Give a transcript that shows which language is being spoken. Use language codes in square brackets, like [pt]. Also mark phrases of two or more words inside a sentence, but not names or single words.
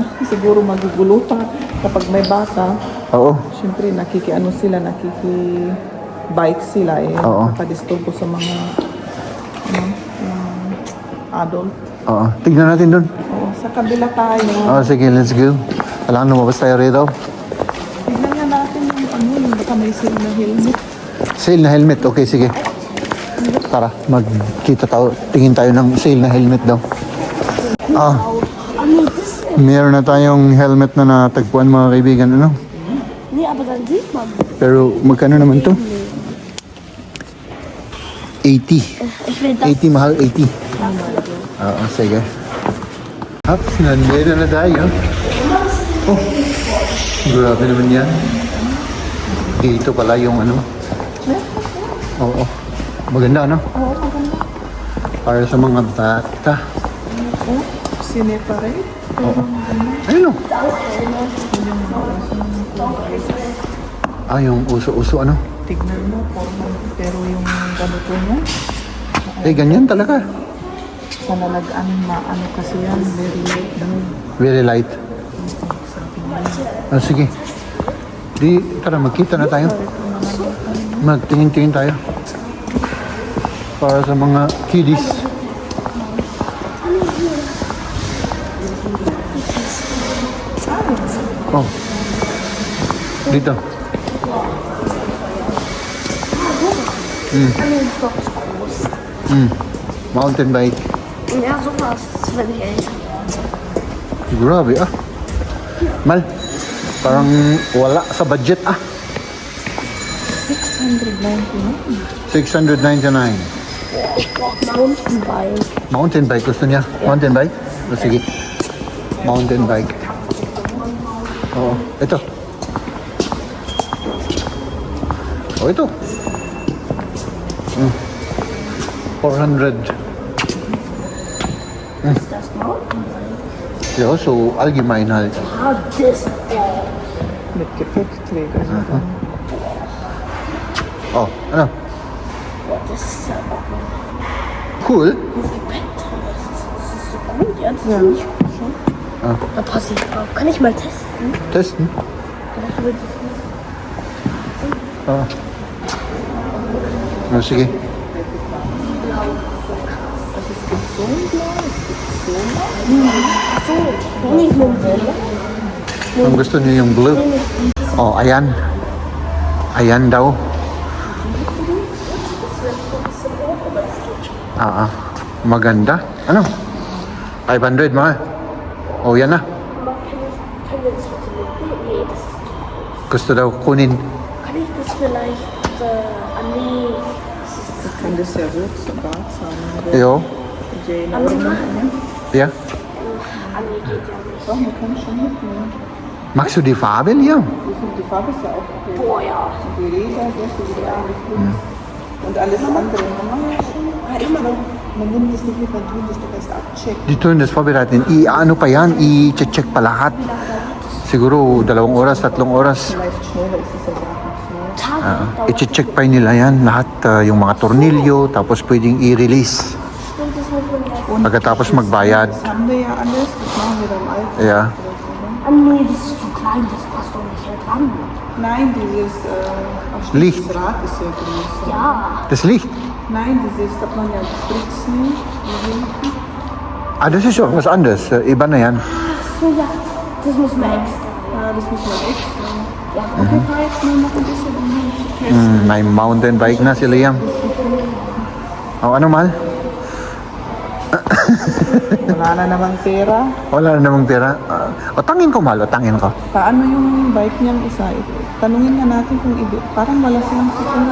[tl] Siguro magugulo pa kapag may bata. Oo. Siyempre nakiki-bike sila eh. Oo. Nakadisturbo sa mga adult. Oo. Tignan natin doon. Oo, sa kabila tayo. Oh, sige, [en] let's go. [tl] Kailangan lumabas tayo rito. Tignan nga natin yung baka may sale na helmet. Sale na helmet. Okay, sige. Tara, magkita tayo. Tingin tayo ng sale na helmet daw. Meron na tayong helmet na natagpuan mga kaibigan. Ano? [de] Nee, aber dann sieht man. [tl] Pero magkano naman to? 80. [de] Ich will das. [tl] 80 mahal, 80. Oo, sige. Hops, nandito na tayo. Oh, grabe naman yan. Dito pala yung ano. Oo. Maganda, ano? Oo, maganda. Para sa mga bata. Sineparate. Oo. Ayun o. Ah, yung uso-uso ano? Tignan mo, pero yung ganito mo, Eh, ganyan talaga. sa nalagaan, ano kasi yan, [en] very light daw. Very light. [tl] Sabi niya. Ah, sige. Di, tara, magkita na tayo. Magtingin-tingin tayo. Para sa mga kiddies. Oh. [en] Dito. Mountain bike. [de] Ja, sowas, wenn ich älter. [tl] Grabe ah. [de] Mal, [tl] parang wala sa budget ah. 699. [de] Mountainbike. [en] Mountain bike [tl] gusto niya? [en] Mountain bike? O sige. Mountain bike. [tl] Oo. Ito. Oh, ito. 400. [de] Ist das Mountainbike? Ja, so allgemein halt. Ah, das. Mit Gepäckträger. Oh, ano? Boah, das ist ja auch Cool. ein Gepäckträger. Das ist so gut, ja. Das Ja, ist nicht schon. Da passe ich auf. Kann ich mal testen? Testen. Ah. [tl] Oh, sige. [de] Nicht nur [tl] Ang gusto niyo yung blue. Oh, ayan. Ayan daw. Maganda. Ano? 500 mahal. Oh, yan na. [de] Können wir das heute mitnehmen? Nee, das ist zu groß. Gusto daw kunin. Kann ich das vielleicht, nee, das ist Das kann das ja wirklich so Bart sein. Yo. Jane, aber Ja. nee, geht ja nicht. doch, man kann schon mitnehmen. Magst du die Farbe, Liam? Die Farbe ist ja auch okay. Boah, ja. Die Räder, das ist ja eigentlich gut. Und alles andere. Man nimmt das nicht mit, man tut das doch erst abchecken. [tl] Dito yung vorbereiten. I-ano pa yan? I-check pa lahat. Siguro 2 oras, 3 oras. [de] Vielleicht schneller ist es ja gar nicht so. Tage dauert. [tl] I-check pa nila yan. Lahat yung mga tornilyo. Tapos pwedeng i-release. [de] Stimmt, das muss man erst. [tl] Pagkatapos magbayad. [de] Das haben wir ja alles, das machen wir beim Alten. Ja. Ah, nee, das ist zu klein, das passt doch nicht hier dran. Nein, dieses Licht. Das Rad ist ja größer. Ja. Das Licht. Nein, dieses, da man ja Spritzen. Ah, das ist doch was anderes. [tl] Iba na yan. [de] So, ja. Das muss man extra. Ja, das muss man extra. Ja, okay, fahr jetzt mal noch ein bisschen um. [tl] May [en] mountain bike [tl] na si Liam. Oh, ano mal? Wala na namang pera. Wala na namang pera. Otangin ko, mahal. Otangin ko. Paano yung bike niyang isa? Tanungin nga natin kung parang wala silang sikunan.